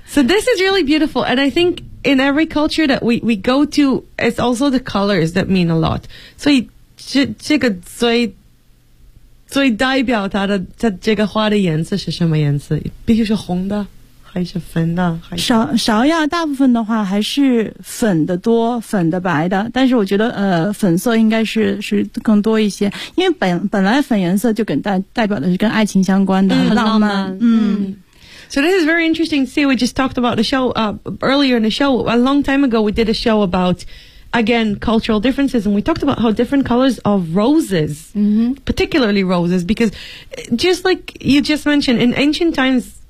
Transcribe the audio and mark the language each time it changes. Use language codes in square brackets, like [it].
[en] So this is really beautiful, and I think in every culture that we go to, it's also the colors that mean a lot. [zh] 所以这个最最代表它这个花的颜色是什么颜色？必须是红的，还是粉的？芍药大部分的话还是粉的多，粉的白的。但是我觉得粉色应该是更多一些，因为本来粉颜色就代表的是跟爱情相关的，很浪漫。嗯。 [en] So this is very interesting. See, we just talked about the show earlier in the show a long time ago. We did a show about. Again, cultural differences, and we talked about how different colors of roses, mm-hmm. particularly roses, because just like you just mentioned, in ancient times,